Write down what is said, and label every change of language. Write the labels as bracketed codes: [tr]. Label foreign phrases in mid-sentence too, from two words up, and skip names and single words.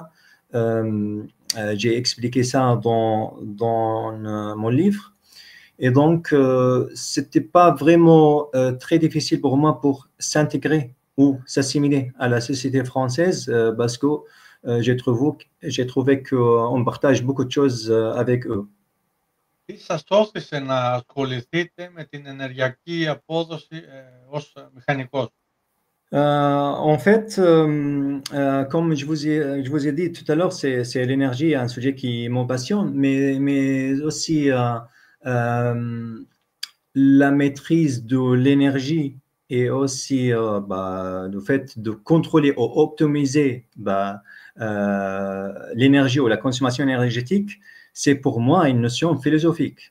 [fr] J'ai expliqué ça dans mon livre. Et donc, c'était pas vraiment très difficile pour moi pour s'intégrer ou s'assimiler à la société française parce que j'ai trouvé qu'on partage beaucoup de choses avec eux. [el] Τι σας όθησε να ασχοληθείτε με την ενεργειακή απόδοση ως μηχανικός? [fr] En fait, comme je vous ai dit tout à l'heure, c'est l'énergie, un sujet qui me passionne, mais aussi la maîtrise de l'énergie et aussi le fait de contrôler ou optimiser l'énergie ou la consommation énergétique, c'est pour moi une notion philosophique.